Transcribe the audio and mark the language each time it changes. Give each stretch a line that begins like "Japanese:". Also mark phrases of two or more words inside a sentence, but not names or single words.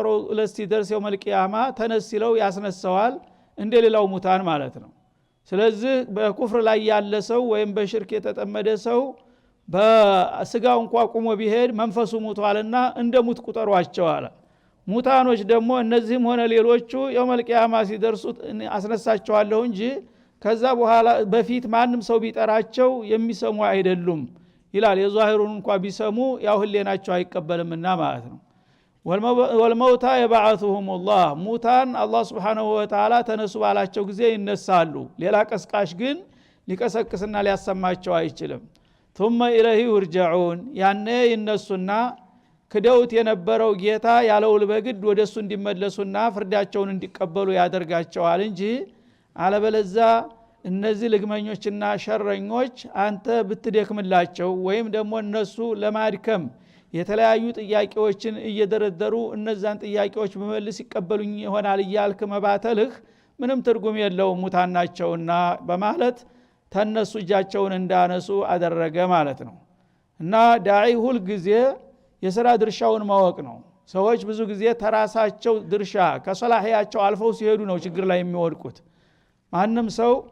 Amharic: ለስቲ ደርስ
Arabic: يوم القيامة
Amharic: ተነስለው ያስነሳዋል እንደሌላው ሙታን ማለት ነው። ስለዚህ በኩፍር ላይ ያለ ሰው ወይም በሽርክ የተጠመደ ሰው በስጋው እንኳን ቆሞ ቢሄድ መንፈሱ ሙቷልና እንደሙት ቁጠሯቸው አለ። ሙታኖች ደግሞ እነዚህም ሆነ ሌሎቹ
Arabic: يوم القيامة
Amharic: ሲደርሱ አስነሳቸዋለሁ እንጂ ከዛ በኋላ በፊት ማንም ሰው ቢጠራቸው የሚሰሙ አይደሉም ይላል። የዛሂሩን እንኳን ቢሰሙ ያው ህሌናቸው አይቀበልምና ማለት ነው።
Arabic: والموتى يبعثهم الله
Amharic: ሙታን አላህ
Arabic: سبحانه وتعالى
Amharic: ተነሱ ባላቸው ጊዜ ይነሳሉ። ሌላ ቀስቃሽ ግን ሊቀሰቅስና ሊያሰማቸው አይችልም።
Arabic: ثم إليه يرجعون
Amharic: ያኔ ይነሱና ክደውት የነበረው ጌታ ያለውል በግድ ወደሱ እንዲመለሱና ፍርዳቸውን እንዲቀበሉ ያደርጋቸዋል እንጂ አለበለዛ እነዚህ ልግመኞችና ሸረኞች አንተ ብትደክምላቸው ወይም ደግሞ እነሱ ለማድከም የተለያዩ ጥያቄዎችን እየደረደሩ እነዛን ጥያቄዎች በመልስ ይቀበሉኝ ይሆናል እያልክ መባተልህ ምንም ትርጉም የለውም ሙታናቸውና በማለት ተነሱ እጃቸውን እንዳነሱ አደረገ ማለት ነው። እና ዳዒ ሁል ጊዜ የሥራ ድርሻውን ማወቅ ነው። ሰዎች ብዙ ጊዜ ተራሳቸው ድርሻ ከሰላህያቸው አልፈው ሲሄዱ ነው ችግር ላይ የሚወድቁት። ማንም ሰው